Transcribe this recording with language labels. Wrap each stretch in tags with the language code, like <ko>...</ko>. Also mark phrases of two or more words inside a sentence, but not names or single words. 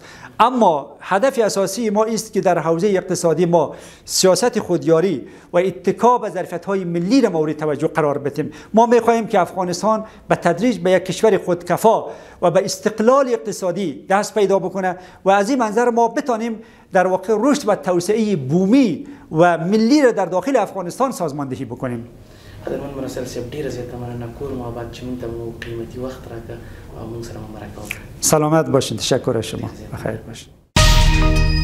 <fa>اما هدف اساسی ما است که در حوزه اقتصادی ما سیاست خودیاری و اتکا به ظرفیت‌های ملی را مورد توجه قرار بدیم. ما می‌خواهیم که افغانستان به تدریج به یک کشور خودکفا و به استقلال اقتصادی دست پیدا بکنه و از این منظر ما بتانیم در واقع رشد و توسعه بومی و ملی را در داخل افغانستان سازماندهی بکنیم.</fa> <ps>قدرمن مرسل صاحب ډیره زیاته مننه کور مو آباد چې موږ ته مو قیمتي وخت راکړ او موږ سره مرکه وکړه.</ps> <fa>سلامت باشین. تشکر از شما. بخیر باشین.</fa>